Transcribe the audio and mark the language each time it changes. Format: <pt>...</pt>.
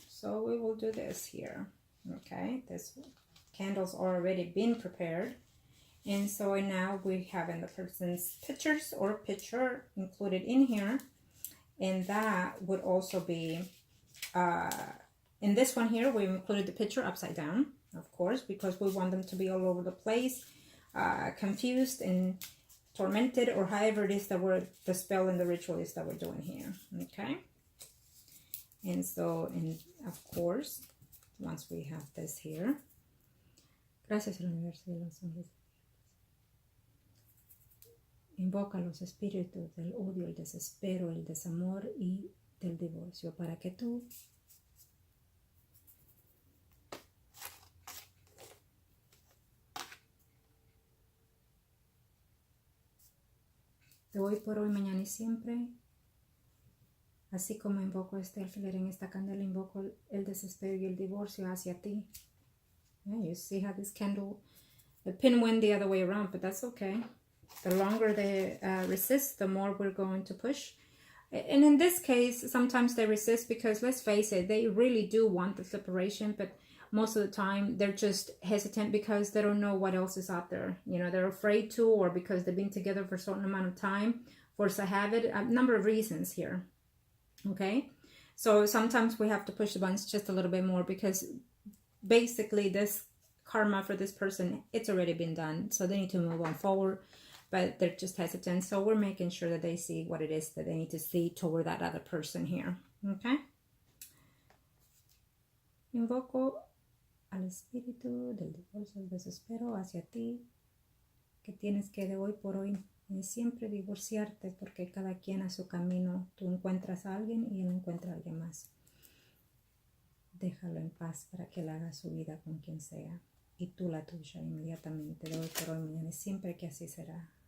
<en>So we will do this here. Okay, this candles already been prepared, and so now we have in the person's pictures or picture included in here, and that would also be in this one here we included the picture upside down, of course, because we want them to be all over the place, confused and tormented, or however it is that the spell and the ritual is that we're doing here. Okay, and so, and of course, once we have this here,</en> <es>gracias al universo y los hombres, invoca los espíritus del odio, el desespero, el desamor y del divorcio para que tú de hoy por hoy, mañana y siempre, así como invoco este alfiler en esta candela, invoco el desespero y el divorcio hacia ti.</es> <en>Yeah, you see how this candle, the pin went the other way around, but that's okay. The longer they resist, the more we're going to push. And in this case, sometimes they resist because, let's face it, they really do want the separation, but most of the time they're just hesitant because they don't know what else is out there. You know, they're afraid to, or because they've been together for a certain amount of time, force a habit, a number of reasons here. Okay, so sometimes we have to push the buttons just a little bit more, because basically this karma for this person, it's already been done, so they need to move on forward, but they're just hesitant. So we're making sure that they see what it is that they need to see toward that other person here.</en> <es>Okay, invoco al espíritu del divorcio, el desespero hacia ti, que tienes que de hoy por hoy siempre divorciarte, porque cada quien a su camino. Tú encuentras a alguien y él encuentra a alguien más. Déjalo en paz para que él haga su vida con quien sea, y tú la tuya inmediatamente, de hoy por hoy, mañana, y siempre que así será.</es>